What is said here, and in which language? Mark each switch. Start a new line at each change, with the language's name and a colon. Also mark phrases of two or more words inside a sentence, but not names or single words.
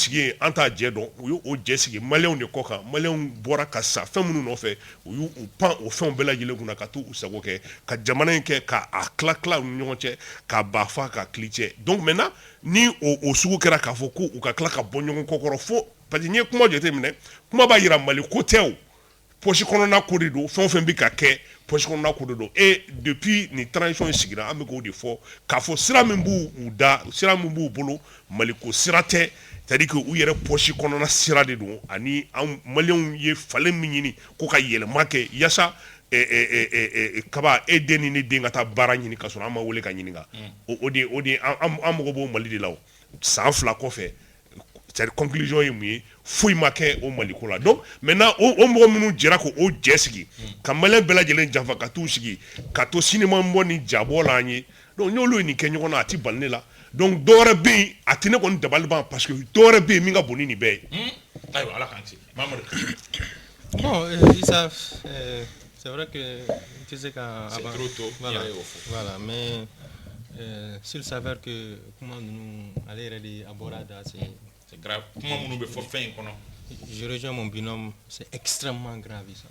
Bambara: sigi yen an t'a jɛ dɔn u ye o jɛ sigi maliyɛnw de kɔ kan maliyɛnw bɔra ka sa fɛn minnu nɔfɛ u y'u pan o fɛnw bɛɛ lajɛlen kunna ka t'u sago kɛ ka jamana in kɛ k'a tila u ni ɲɔgɔn cɛ k'a ba fa k'a kili cɛ
French: donc maintenant
Bambara: ni o sugu kɛra k'a fɔ ko u ka tila ka bɔ ɲɔgɔn kɔkɔrɔ fo
French: parce que
Bambara: n'i ye kuma jateminɛ kuma b'a jira Mali ko tɛ o poche kɔnɔna ko de don fɛn o fɛn bɛ ka kɛ poche kɔnɔna ko de don
French: et depuis
Bambara: ni transition in sigira an bɛ k'o de fɔ k'a fɔ sira min b'u bolo Mali ko sira tɛ
French: c'est-à-dire que
Bambara: u yɛrɛ poche kɔnɔna sira de don ani an maliyɛnw ye falen min ɲini ko ka yɛlɛma kɛ yaasa kaba e den ni ne den ka taa baara ɲini ka sɔrɔ an ma wele ka ɲininka o de an mago b'o Mali de la o san 2 kɔfɛ
French: c'est-à-dire conclusion
Bambara: ye mun ye foyi ma kɛ o Mali ko la
French: donc maintenant
Bambara: o mɔgɔ minnu jɛra ko o jɛ sigi ka maliyɛn bɛɛ lajɛlen janfa ka t'u sigi ka to sinimabɔ ni jabɔ la an ye donc n'olu ye nin kɛ ɲɔgɔn na a ti bali ne la donc dɔwɛrɛ bɛ yen a tɛ ne kɔni dabali ban
French: parce que
Bambara: dɔwɛrɛ bɛ yen min ka bon ni nin bɛɛ ye. ayiwa ala k'an ci Mamadu.
French: Bon, Issa, c'est vrai que tu sais qu'à c'est trop tôt. Voilà, mais s'il s'avère que comment nous aller aborder c'est grave. Comment nous faire fin qu'on je rejoins mon binôme, c'est extrêmement grave ça.